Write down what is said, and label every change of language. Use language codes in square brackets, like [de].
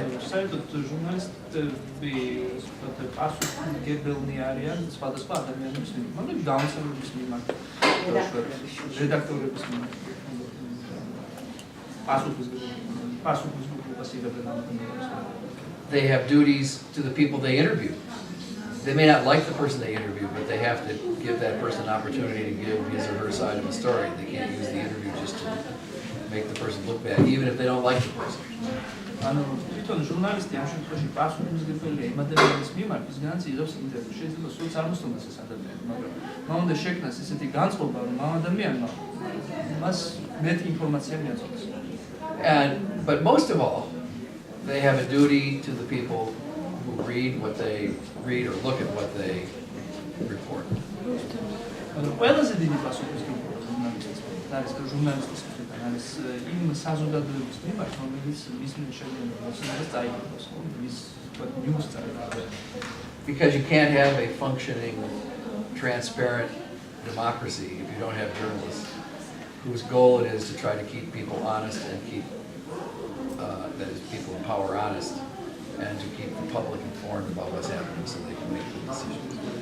[ka] საერთოდ ჟურნალისტები პასუხისმგებელნი არიან სხვადასხვა ადამიანების მიმართ, მაგრამ გამოსცემლობის მიმართ, რედაქტორების მიმართ. პასუხისმგებლობას იღებენ ამ ადამიანებს. [en] They have duties to the people they interview. They may not like the person they interview, but they have to give that person an opportunity to give his or her side of the story. They can't use the interview just to make the person look bad, even if they don't like the person. [ka] ანუ თვითონ ჟურნალისტი ამ შემთხვევაში პასუხისმგებელია იმ ადამიანის მიმართ, ვისგანაც იღებს ინტერვიუს. შეიძლება სულ წარმოსთუნდეს ეს ადამიანი, მაგრამ მან უნდა შექმნას ესეთი განწყობა, რომ ამ ადამიანმა მას მეტი ინფორმაცია მიაწოდოს. [en] But most of all, they have a duty to the people who read what they read or look at what they report. [ka] ანუ ყველაზე დიდი პასუხისმგებლობა არის ჟურნალისტის მხრიდან, არის იმ საზოგადოების მიმართ, რომელიც მის მიერ შეგვიძლია მოსმენას წაიგოს, მის ნიუს წაიგოს. [en] Because you can't have a functioning, transparent democracy if you don't have journalists whose goal it is to try to keep people honest and keep, that is, people in power honest, and to keep the public informed about what's happening so they can make good decisions.